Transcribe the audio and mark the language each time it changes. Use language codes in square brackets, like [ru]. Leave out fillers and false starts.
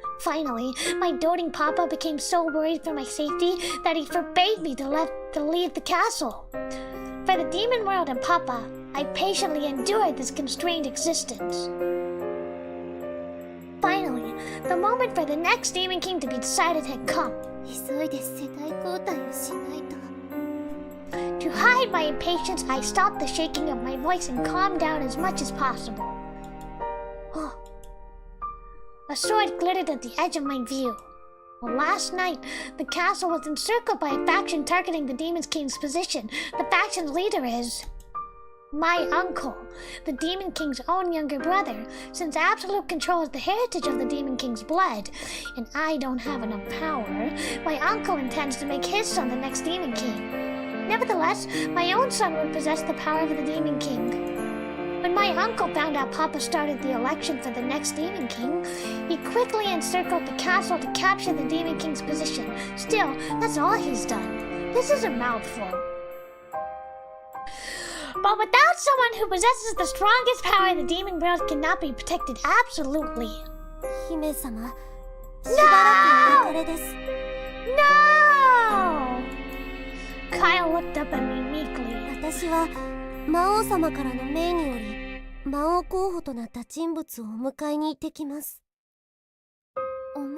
[en] Finally, my doting Papa became so worried for my safety that he forbade me to leave the castle. For the demon world and Papa, I patiently endured this constrained existence. Finally, the moment for the next Demon King to be decided had come. [ja] 急いで世代交代をしないと。 [en] To hide my impatience, I stopped the shaking of my voice and calmed down as much as possible. Oh. A sword glittered at the edge of my view. Well, last night, the castle was encircled by a faction targeting the Demon King's position. The faction's leader is my uncle, the Demon King's own younger brother. Since absolute control is the heritage of the Demon King's blood, and I don't have enough power, my uncle intends to make his son the next Demon King. Nevertheless, my own son would possess the power of the Demon King. When my uncle found out Papa started the election for the next Demon King, he quickly encircled the castle to capture the Demon King's position. Still, that's all he's done. This is a mouthful. But without someone who possesses the strongest power, the demon world cannot be protected. Absolutely. [ja] 姫様、しばらくお別れです。 [en] No! Kyle looked up at me meekly. [ja] 私は魔王様からの命により魔王候補となった人物をお迎えに行ってきます。お迎え？